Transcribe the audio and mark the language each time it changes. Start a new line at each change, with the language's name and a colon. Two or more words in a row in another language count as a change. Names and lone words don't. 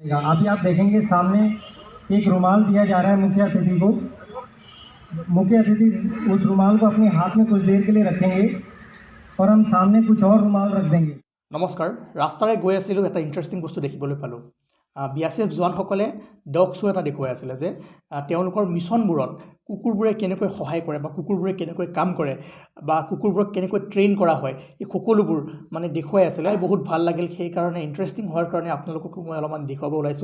Hindi: अभी आप देखेंगे सामने एक रुमाल दिया जा रहा है मुख्य अतिथि को। मुख्य अतिथि उस रुमाल को अपने हाथ में कुछ देर के लिए रखेंगे और हम सामने कुछ और रुमाल रख देंगे।
Assamese: नमस्कार। ৰাস্তাৰে গৈ आছিলোঁ এটা ইণ্টাৰেষ্টিং বস্তু দেখিবলৈ পালোঁ। BSF জোৱানসকলে
English: dog show'
Assamese: এটা দেখুৱাই আছিলে যে তেওঁলোকৰ মিছনবোৰত কুকুৰবোৰে কেনেকৈ সহায় কৰে বা কুকুৰবোৰে কেনেকৈ কাম কৰে বা কুকুৰবোৰক কেনেকৈ ট্ৰেইন কৰা হয়, এই সকলোবোৰ মানে দেখুৱাই আছিলে। বহুত ভাল লাগিল, সেইকাৰণে ইণ্টাৰেষ্টিং হোৱাৰ কাৰণে আপোনালোকক মই অলপমান দেখুৱাব ওলাইছোঁ।